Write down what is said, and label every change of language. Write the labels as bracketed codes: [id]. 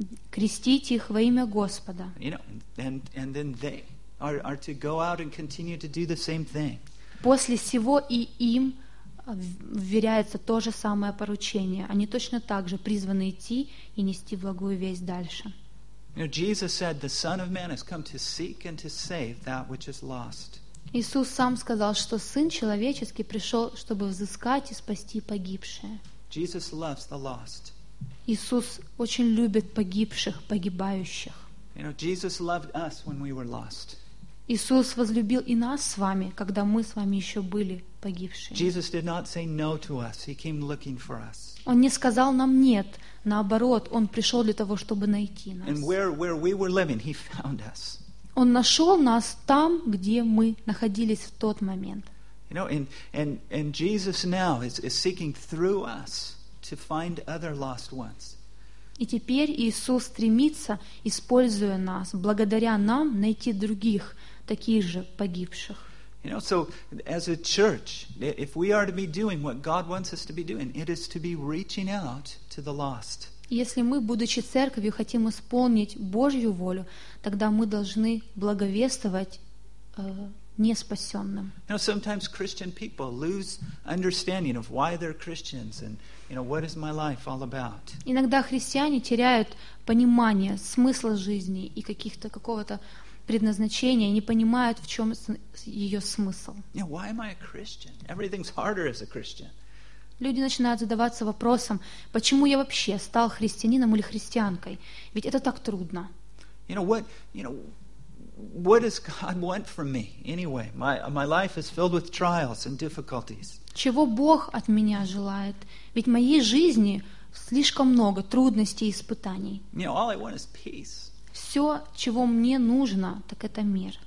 [ru] Крестить их во имя Господа. [en] You know, and then they are to go out and continue to do the same thing. [ru] После сего и им вверяется то же самое поручение. Они точно так же призваны идти и нести благую весть дальше. [en] Jesus said, "The Son of Man has come to seek and to save that which is lost." [ru] Иисус сам сказал, что Сын человеческий пришел, чтобы взыскать и спасти погибшее. [en] Jesus loves the lost. [ru] Иисус очень любит погибших, погибающих. [en] You know, Jesus loved us when we were lost. [ru] Иисус возлюбил и нас с вами, когда мы с вами еще были погибшими. Он не сказал нам «нет», наоборот, Он пришел для того, чтобы найти нас. [en] And where we were living, He found us. [ru] Он нашел нас там, где мы находились в тот момент. [en] You know, and Jesus now is seeking through us to find other lost ones. [ru] И теперь Иисус стремится, используя нас, благодаря нам, найти других, таких же погибших. [en] You know, so as a church, if we are to be doing what God wants us to be doing, it is to be reaching out to the lost. [ru] Если мы, будучи церковью, хотим исполнить Божью волю, тогда мы должны благовествовать неспасенным. [en] You know, sometimes Christian people lose understanding of why they're Christians and you know, what is my life all about? [ru] Иногда христиане теряют понимание смысла жизни и какого-то предназначения, не понимают, в чем ее смысл. [en] Yeah, why am I a Christian? Everything's harder as a Christian. [ru] Люди начинают задаваться вопросом, почему я вообще стал христианином или христианкой? Ведь это так трудно. [en] You know, what does God want from me anyway? My life is filled with trials and difficulties. [ru] Чего Бог от меня желает? Ведь в моей жизни слишком много трудностей и испытаний. [en] You know, all I want is peace. [ru] Все, чего мне нужно, так это мир.